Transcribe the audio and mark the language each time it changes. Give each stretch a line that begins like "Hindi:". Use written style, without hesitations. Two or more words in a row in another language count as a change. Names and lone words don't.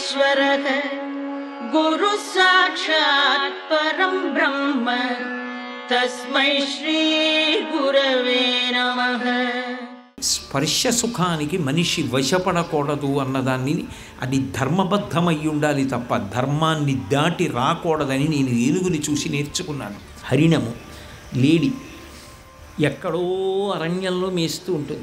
Sanskrit: परः गुरु साक्षात् परं ब्रह्म तस्मै श्री गुरवे नमः.
Telugu: స్పర్శ సుఖానికి మనిషి వశపడకూడదు అన్నదాన్ని, అది ధర్మబద్ధమై ఉండాలి తప్ప ధర్మాన్ని దాటి రాకూడదని నేను ఏనుగుని చూసి నేర్చుకున్నాను. హరిణము లేడి ఎక్కడో అరణ్యంలో మేస్తూ ఉంటుంది.